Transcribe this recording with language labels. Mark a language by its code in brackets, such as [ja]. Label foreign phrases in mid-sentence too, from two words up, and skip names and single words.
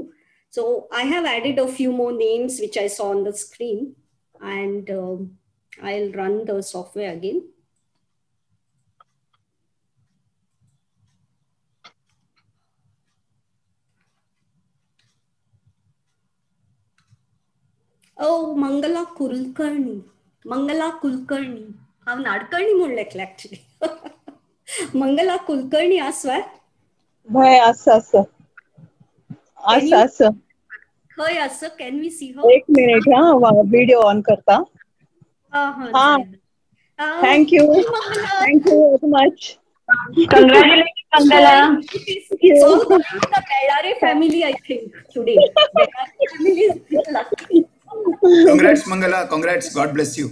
[en] So I have added a few more names which I saw on the screen, and I'll run the software again. Oh, Mangala Kulkarni. [kok] हांव नाडकर्णी म्हणलें actually. Mangala Kulkarni आसवा? भय आसा. खंय आसा? [en] Can we see her? [kok] एक मिनिट [en] video on [kok] करता. [en] Thank you very much. Congratulations, Mangala. It's all going to the Bellare family, I think, today. Bellare family is lucky. Congrats, Mangala. Congrats. God bless you.